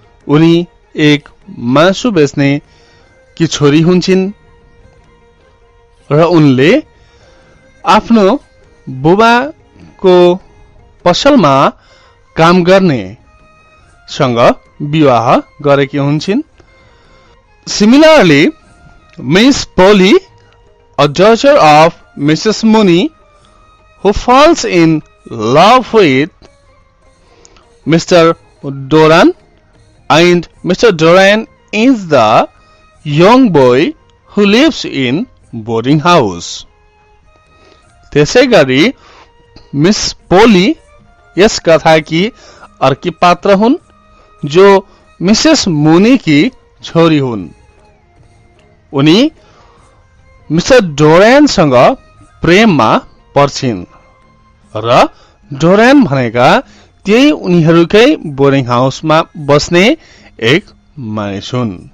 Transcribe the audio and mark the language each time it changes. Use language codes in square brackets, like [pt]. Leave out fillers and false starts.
[ne] उनी एक मासु बेच्ने की छोरी हुन्छिन् र उनले आफ्नो बुबाको पसलमा काम गर्ने सँग विवाह गरेकी हुन्छिन्। [en] Similarly, Miss Polly, a daughter of Mrs. Mooney, who falls in love with Mr. Doran, and Mr. Doran is the young boy who lives in boarding house. [ne] त्यसैगरी मिस पोली यस कथाकी अर्की पात्र हुन् जो मिसेस मुनी की छोरी हुन्। उनी मिस्टर डोरानसँग प्रेममा पर्छिन् र डोरान भनेका त्यही उनीहरूकै बोर्डिङ हाउसमा बस्ने एक मानिस हुन्।